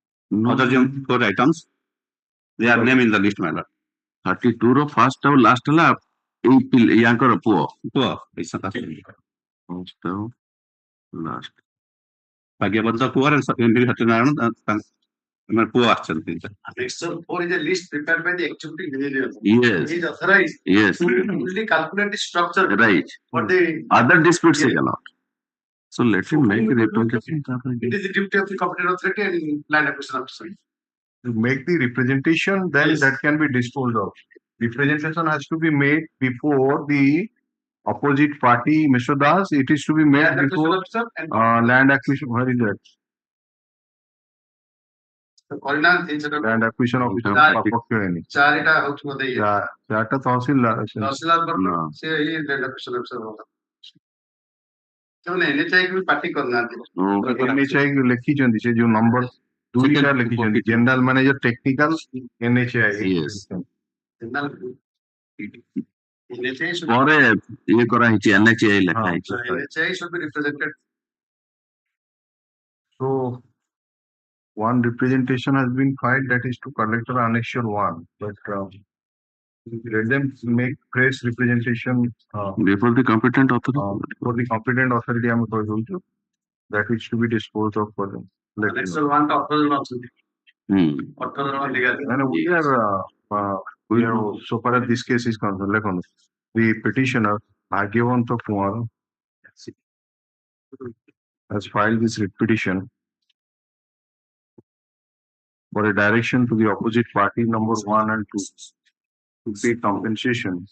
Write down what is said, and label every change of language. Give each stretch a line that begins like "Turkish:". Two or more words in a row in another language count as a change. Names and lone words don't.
English: other than 4 items, they are named in the list, my lord.
Odia: 32 ର first ଆଉ last ହେଲା ଏଇ ୟାଙ୍କର ପୁଅ ଏଇ ସକାଶେ first ଆଉ last ଭାଗ୍ୟବନ୍ତ ପୁଅର ଏମିତି ସତ୍ୟନାରାୟଣ ତାଙ୍କର ପୁଅ ଆସିଛନ୍ତି।
English: Section 4 is a list prepared by the executive engineer. Yes. He is authorized Yes. to only calculate the structure. Right. But the Other disputes he Yes. cannot. So let him make a representation. it is the duty of the competent authority and land acquisition officer. To make the representation, then Yes. that can be disposed of. Representation has to be made before the opposite party, Mr. Das. It is to be made Land acquisition before officer and land acquisition. Where is that? Corina in general. Land acquisition officer. Land
Odia: ଚାରିଟା ହଉଛି ବୋଧେ ଇଏ। ଚାରିଟା ତହସିଲଦାର ତହସିଲଦାର ନା। ସେ ଇଏ
English: land acquisition officer
Odia: ହବ। ସେମାନେ NHI କୁ ବି ପାର୍ଟି କରିନାହାନ୍ତି। NHI ଲେଖିଛନ୍ତି ସେ ଯୋଉ ନମ୍ବର ଦୁଇଟା ଲେଖିଛନ୍ତି
English: General Manager Technical
Odia: NHI।
English: Yes. NHI should
Odia: ପରେ ଇଏ କରାହେଇଛି NHI ଲେଖା ହଁ। ହେଇଛି।
English: NHI should be represented. So one representation has been filed, that is to collector annexure 1, but let them make fresh representation Before the competent authority. for the competent authority. I'm going to that is to be disposed of for them. Let them Annexure know.
Odia: 1 ଟା 18 ଜଣ ଅଛନ୍ତି। Hmm. 18 ଜଣ legal.
English: And we are so far as this case is concerned, like on the petitioner Bhagyavanta Kumar has filed this writ petition for a direction to the opposite party number 1 and 2 to pay compensation